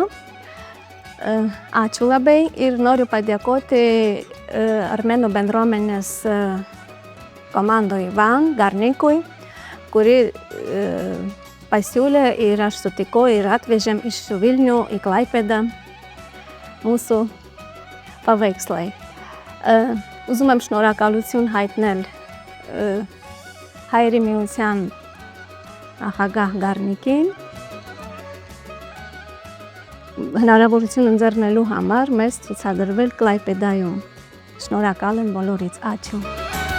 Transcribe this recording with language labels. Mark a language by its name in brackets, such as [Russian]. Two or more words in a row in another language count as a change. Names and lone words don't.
[Lithuanian] Ačiū labai ir noriu padėkoti armėnų bendruomenės komandoj Ivan Garnikui, kuri pasiūlė ir aš sutikau ir atvežėm iš Vilnių į Klaipėdą mūsų paveikslai. [Armenian] Ուզում եմ շնորհակալություն հայտնել Հայերի միության նախագահ Գառնիկին հնարավորություն ընձեռնելու համար մեզ ցուցադրվել Կլայպեդայում։ Շնորհակալ եմ բոլորից, աչու։